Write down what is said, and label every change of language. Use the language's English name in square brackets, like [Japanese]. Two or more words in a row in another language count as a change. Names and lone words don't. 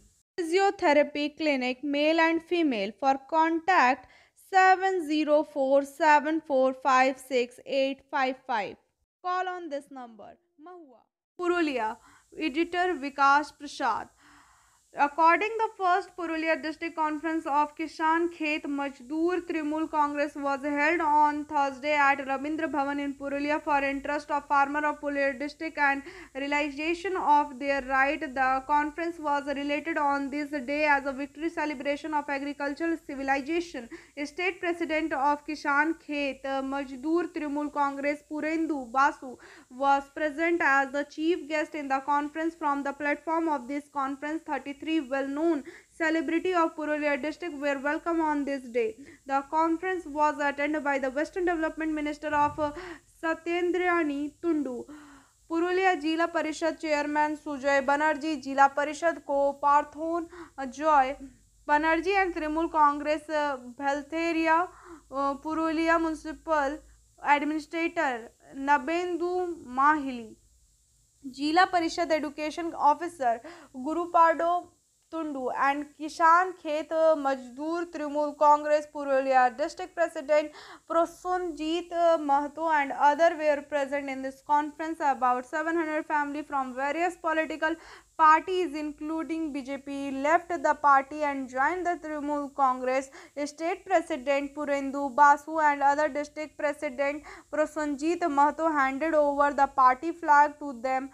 [English] Physiotherapy clinic, male and female. For contact 70474568855. Call on this number. Mahua. Purulia. Editor Vikas Prasad. According the first Purulia district conference of Kisan Khet Majdoor Trinamool Congress was held on Thursday at Rabindra Bhavan in Purulia for interest of farmer of Purulia district and realization of their right. The conference was related on this day as a victory celebration of agricultural civilization. State President of Kisan Khet Majdoor Trinamool Congress Purendu Basu was present as the chief guest in the conference. From the platform of this conference, 33 well-known celebrity of Purulia district were welcome on this day. The conference was attended by the Western Development Minister of Satyendrani Tundu, Purulia Jila Parishad Chairman Sujoy Banerjee, Jila Parishad ko Parthon Joy Banerjee and Trinamool Congress Bhaltheria, Purulia Municipal Administrator Nabendu Mahili, Jila Parishad Education Officer Gurupado Tundu and Kishan Khet Majdoor Trinamool Congress Purulia District President Prosunjit Mahto and other were present in this conference. About 700 families from various political parties including BJP left the party and joined the Trinamool Congress. State President Purendu Basu and other district President Prosunjit Mahto handed over the party flag to them.